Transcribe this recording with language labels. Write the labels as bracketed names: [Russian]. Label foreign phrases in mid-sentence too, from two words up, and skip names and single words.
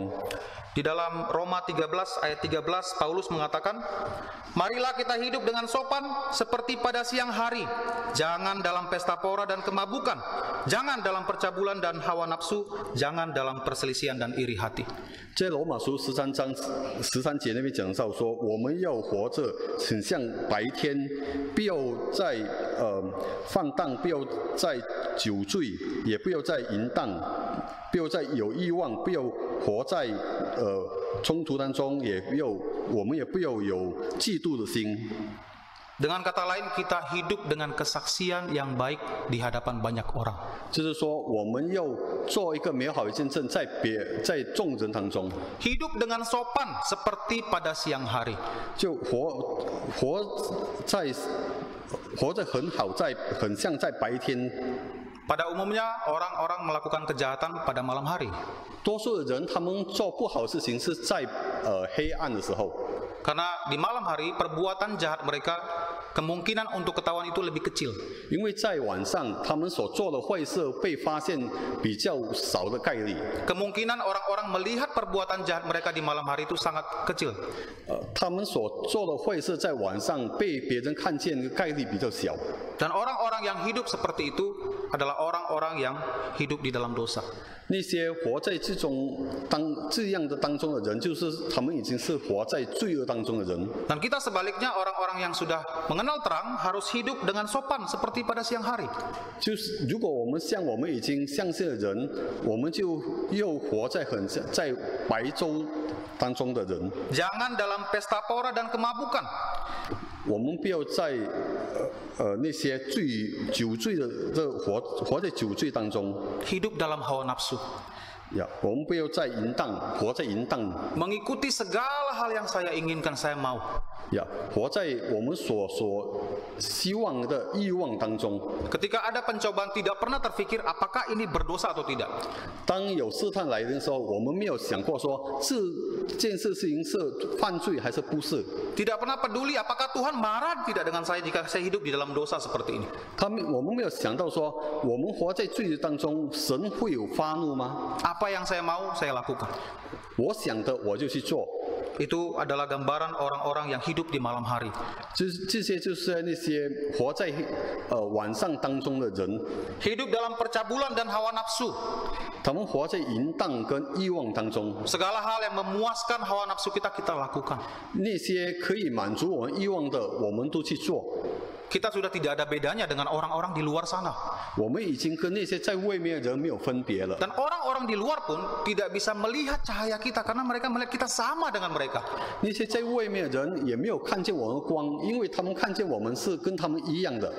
[Indonesian] Di dalam Roma 13 ayat 13 Paulus mengatakan, marilah kita hidup dengan sopan seperti pada siang hari, jangan dalam pesta pora dan kemabukan, jangan dalam percabulan dan hawa nafsu, jangan dalam perselisihan dan iri hati. [Chinese] 在罗马书13章13节那边讲到说，我们要活着很像白天，不要再放荡，不要再酒醉，也不要再淫荡，不要再有欲望，不要活在冲突当中，我们也不要有嫉妒的心。 [Indonesian] Dengan kata lain, kita hidup dengan kesaksian yang baik di hadapan banyak orang. [Chinese] 就是说，我们要做一个美好的见证，在众人当中， [Indonesian] Hidup dengan sopan seperti pada siang hari. [Chinese] 就活得很好，很像在白天。 [Indonesian] Pada umumnya orang-orang melakukan kejahatan pada malam hari. [Chinese] 多数的人他们做不好的事情是在黑暗的时候， [Indonesian] Karena di malam hari perbuatan jahat mereka kemungkinan untuk ketahuan itu lebih kecil. [Chinese] 因为在晚上他们所做的坏事被发现比较少的概率。 [Indonesian] Kemungkinan orang-orang melihat perbuatan jahat mereka di malam hari itu sangat kecil. [Chinese] 他们所做的坏事在晚上被别人看见的概率比较小。 [Indonesian] Dan orang-orang yang hidup seperti itu adalah orang-orang yang hidup di dalam dosa. [Chinese] 那些活在这样的当中的人，就是他们已经是活在罪恶当中的人。 [Indonesian] Dan kita sebaliknya orang-orang yang sudah mengenal terang harus hidup dengan sopan seperti pada siang hari. [Chinese] 就是如果我们像我们已经相信的人，我们就又活在在白昼当中的人。 [Indonesian] Jangan dalam pesta pora dan kemabukan. [Chinese] 我们不要在那些酒醉的活在酒醉当中。 [Indonesian] Hidup dalam hawa nafsu. [Chinese] 我们不要在淫荡，活在淫荡。 [Indonesian] Mengikuti segala hal yang saya inginkan, saya mau. [Chinese] 活在我们所希望的欲望当中。 [Indonesian] Ketika ada pencobaan tidak pernah terfikir apakah ini berdosa atau tidak. [Chinese] 当有试探来的时候，我们没有想过说这件事情是犯罪还是不是。 [Indonesian] Tidak pernah peduli apakah Tuhan marah tidak dengan saya jika saya hidup di dalam dosa seperti ini. [Chinese] 我们没有想到说，我们活在罪当中，神会有发怒吗？ [Indonesian] Apa yang saya mau, saya lakukan. [Chinese] 我想的我就去做。 [Indonesian] Itu adalah gambaran orang-orang yang hidup di malam hari. [Chinese] 这些就是那些活在晚上当中的人。 [Indonesian] Hidup dalam percabulan dan hawa nafsu. [Chinese] 他们活在淫荡跟欲望当中。 [Indonesian] Segala hal yang memuaskan hawa nafsu kita lakukan. [Chinese] 那些可以满足我们欲望的，我们都去做。 [Indonesian] Kita sudah tidak ada bedanya dengan orang-orang di luar sana. [Chinese] 我们已经跟那些在外面的人没有分别了。 [Indonesian] Dan orang-orang di luar pun tidak bisa melihat cahaya kita karena mereka melihat kita sama dengan mereka. [Chinese] 那些在外面的人也没有看见我们的光，因为他们看见我们是跟他们一样的。